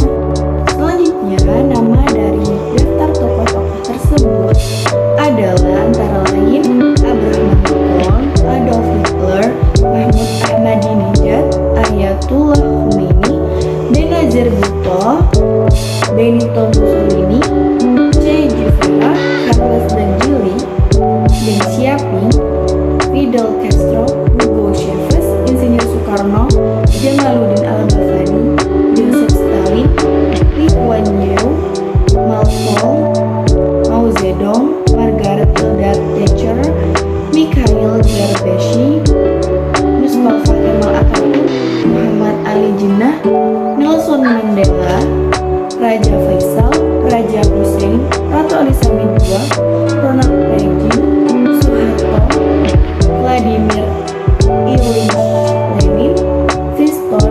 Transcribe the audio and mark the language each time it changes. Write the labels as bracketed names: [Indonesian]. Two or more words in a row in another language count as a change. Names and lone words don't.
[Indonesian] Selanjutnya, nama dari daftar tokoh-tokoh tersebut adalah antara lain Abraham Lincoln, Adolf Hitler, Mahmud Ahmadinejad, Ayatollah Khomeini, Benazir Bhutto, Benito Mussolini, Che Guevara, Carlos Dangili, Deng Xiaoping, Fidel Castro, Hugo Chavez, Insinyur Soekarno, Jamaluddin Al-Afghani, Joseph Stalin, Lee Kuan Yew, Malcolm, Mao Zedong, Margaret Hilda Thatcher, Mikhail Gorbachev, Mustafa Kemal Atatürk, Muhammad Ali Jinnah, Nelson Mandela, Raja Faisal, Raja Hussein, Ratu Elizabeth II, Ronald Reagan, Soeharto, Vladimir Ilyich Lenin, Winston.